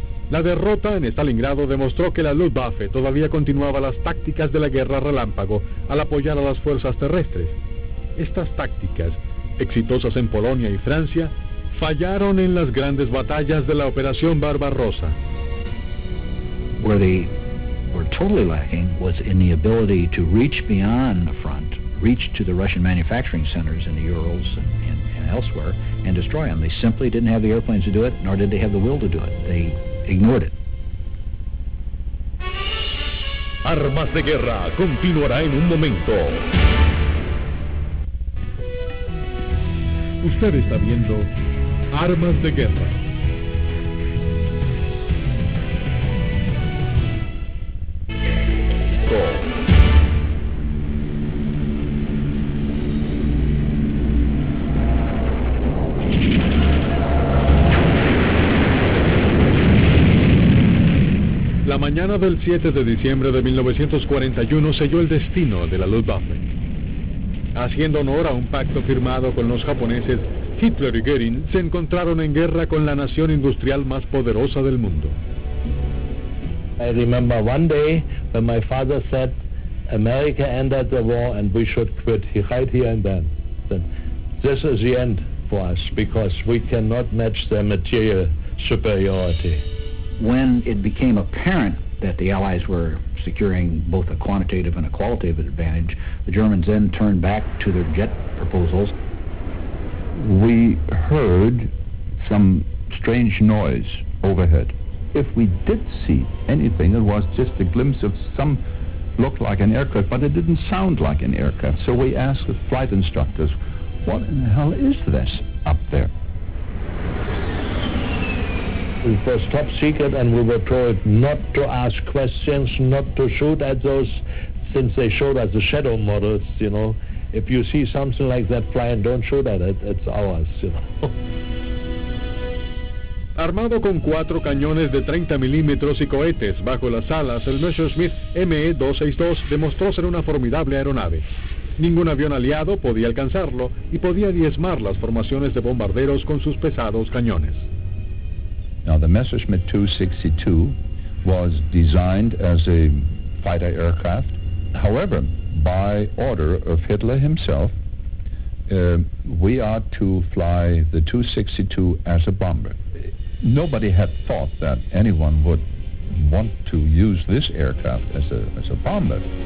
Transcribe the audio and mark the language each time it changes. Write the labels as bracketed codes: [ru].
[es] La derrota en Stalingrado demostró que la Luftwaffe todavía continuaba las tácticas de la guerra relámpago al apoyar a las fuerzas terrestres. Estas tácticas, exitosas en Polonia y Francia, fallaron en las grandes batallas de la Operación Barbarossa. [en] Where they were totally lacking was in the ability to reach beyond the front, reach to the Russian manufacturing centers in the Urals and elsewhere, and destroy them. They simply didn't have the airplanes to do it, nor did they have the will to do it. They ignored it. [es] Armas de Guerra continuará en un momento. Usted está viendo Armas de Guerra. La mañana del 7 de diciembre de 1941 selló el destino de la Luftwaffe. Haciendo honor a un pacto firmado con los japoneses, Hitler y Göring se encontraron en guerra con la nación industrial más poderosa del mundo. [en] I remember one day when my father said, America ended the war and we should quit right here and then. This is the end for us because we cannot match their material superiority. When it became apparent that the Allies were securing both a quantitative and a qualitative advantage, the Germans then turned back to their jet proposals. We heard some strange noise overhead. If we did see anything, it was just a glimpse of some looked like an aircraft, but it didn't sound like an aircraft. So we asked the flight instructors, what in the hell is this up there? It was top secret, and we were told not to ask questions, not to shoot at those, since they showed us the shadow models, you know. If you see something like that flying, don't shoot at it, it's ours, you know. [es] Armado con 4 cañones de 30 milímetros y cohetes bajo las alas, el Messerschmitt Me-262 demostró ser una formidable aeronave. Ningún avión aliado podía alcanzarlo y podía diezmar las formaciones de bombarderos con sus pesados cañones. [en] Now, the Messerschmitt 262 was designed as a fighter aircraft. However, by order of Hitler himself, we are to fly the 262 as a bomber. Nobody had thought that anyone would want to use this aircraft as a bomber.